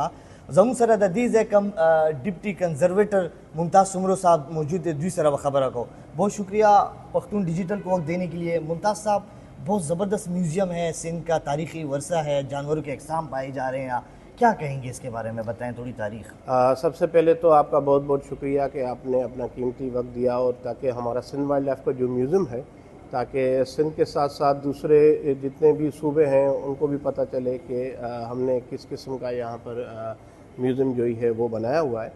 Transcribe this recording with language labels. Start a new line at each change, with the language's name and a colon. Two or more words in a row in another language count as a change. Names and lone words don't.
Pashto: زموږ سره د دې ځای کم
English: deputy conservator
Pashto: ممتاز سمرو صاحب
Urdu: موجود ہے.
Pashto: دوی سره خبره کو.
Urdu: بہت شکریہ پختون ڈیجیٹل کو وقت دینے کے لیے. ممتاز صاحب بہت زبردست میوزیم ہے، سندھ کا تاریخی ورثہ ہے، جانوروں کے اقسام پائے جا رہے ہیں. کیا کہیں گے اس کے بارے میں؟ بتائیں تھوڑی تاریخ. سب سے پہلے تو آپ کا بہت بہت شکریہ کہ آپ نے اپنا قیمتی وقت دیا اور تاکہ ہمارا سندھ وائلڈ لائف کا جو میوزیم ہے تاکہ سندھ کے ساتھ ساتھ دوسرے جتنے بھی صوبے ہیں ان کو بھی پتہ چلے کہ ہم نے کس قسم کا یہاں پر میوزیم جو ہے وہ بنایا ہوا ہے.